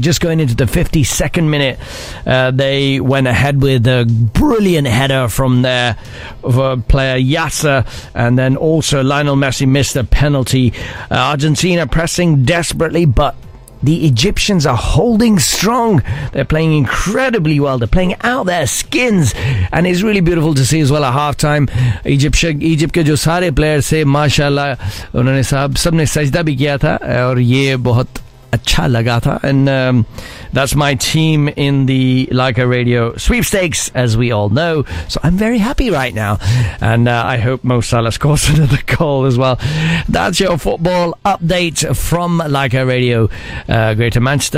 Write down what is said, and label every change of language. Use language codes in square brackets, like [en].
[en] Just going into the 52nd minute, they went ahead with a brilliant header from their player Yasser. And then also Lionel Messi missed a penalty. Argentina pressing desperately, but the Egyptians are holding strong. They're playing incredibly well. They're playing out their skins. And it's really beautiful to see as well at halftime. [ur] Egypt کے جو سارے players سے، ماشاءاللہ، انہوں نے سب نے سجدہ بھی کیا تھا۔ اور یہ بہت اچھا لگا تھا۔ [en] And that's my team in the Laika Radio sweepstakes, as we all know. So I'm very happy right now. And I hope Mo Salah scores another goal as well. That's your football update from Laika Radio, Greater Manchester.